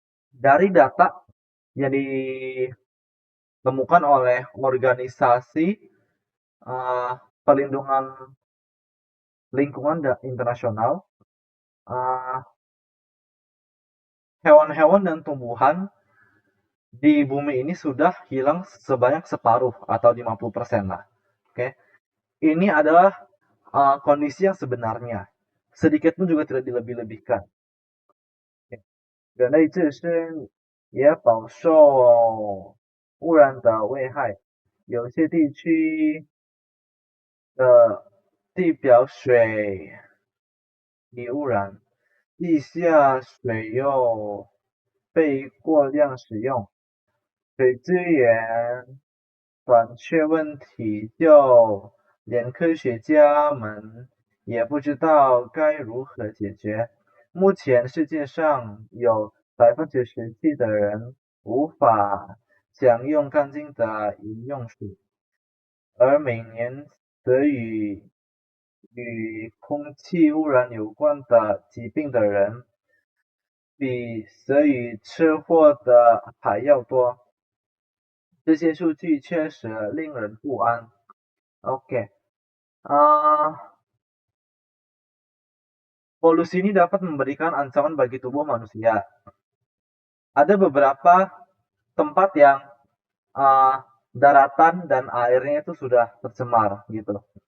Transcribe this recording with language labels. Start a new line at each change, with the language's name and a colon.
Indonesian: Dari data yang ditemukan oleh organisasi perlindungan lingkungan internasional, hewan-hewan dan tumbuhan di bumi ini sudah hilang sebanyak separuh atau 50% lah. Oke. Ini adalah kondisi yang sebenarnya. Sedikit pun juga tidak dilebih-lebihkan.
Chinese: 人类自身也饱受污染的危害，有些地区的地表水已污染，地下水又被过量使用，水资源短缺问题就连科学家们也不知道该如何解决。目前世界上有17%的人无法享用干净的饮用水，而每年则与空气污染有关的疾病的人比则与车祸的还要多。这些数据确实令人不安。
Indonesian: Oke, polusi ini dapat memberikan ancaman bagi tubuh manusia. Ada beberapa tempat yang daratan dan airnya itu sudah tercemar gitu.